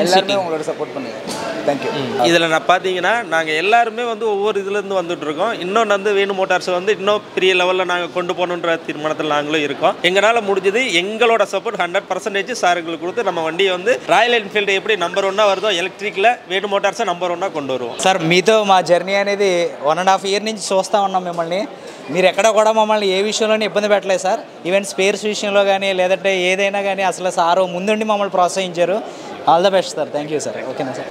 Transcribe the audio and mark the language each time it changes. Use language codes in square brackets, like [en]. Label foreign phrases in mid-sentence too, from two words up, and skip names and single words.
[ta] எல்லாருமே உங்களோட சப்போர்ட் பண்ணுங்கள். [en] Thank you. [ta] இதில் நான் பார்த்தீங்கன்னா நாங்கள் எல்லாருமே வந்து ஒவ்வொரு இதுலேருந்து வந்துட்டுருக்கோம். இன்னொன்று வந்து வேணு மோட்டார்ஸை வந்து இன்னும் பெரிய லெவலில் நாங்கள் கொண்டு போகணுன்ற தீர்மானத்தில் நாங்களும் இருக்கோம். எங்களால் முடிஞ்சது எங்களோட சப்போர்ட் 100% சார்களுக்கு கொடுத்து நம்ம வண்டியை வந்து ராயல் என்ஃபீல்டு எப்படி நம்பர் 1 வருதோ [te] ఎలక్ట్రిక్లో వేణు మోటార్స్ నంబర్ 1 కొండ వరువు. సార్ మీతో మా జర్నీ అనేది 1.5 ఇయర్ నుంచి చూస్తూ ఉన్నాం మిమ్మల్ని. మీరు ఎక్కడ కూడా మమ్మల్ని ఏ విషయంలోనే ఇబ్బంది పెట్టలేదు సార్. [en] even spares [te] విషయంలో కానీ లేదంటే ఏదైనా కానీ అసలు సారు ముందుండి మమ్మల్ని ప్రోత్సహించారు. [en] All the best sir. Thank you sir. Okay-na sir.